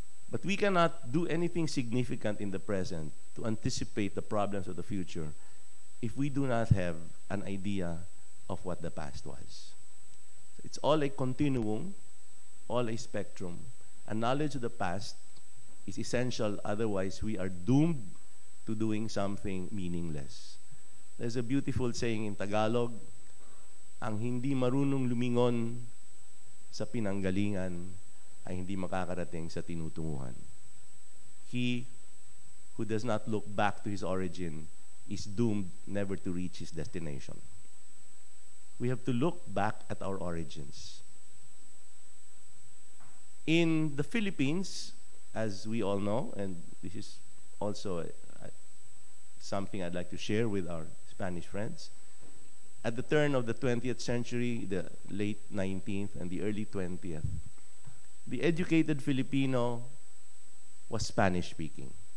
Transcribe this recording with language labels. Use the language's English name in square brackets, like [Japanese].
[English] But we cannot do anything significant in the present to anticipate the problems of the future if we do not have an idea of what the past was. So it's all a continuum, all a spectrum. And knowledge of the past is essential, otherwise we are doomed to doing something meaningless. There's a beautiful saying in Tagalog, [Filipino] ang hindi marunong lumingon sa pinanggalingan ay hindi makakarating sa tinutunguhan. [English] He who does not look back to his origin is doomed never to reach his destination. We have to look back at our origins. In the Philippines, as we all know, and this is also something I'd like to share with our Spanish friends, at the turn of the 20th century, the late 19th and the early 20th, the educated Filipino was Spanish-speaking.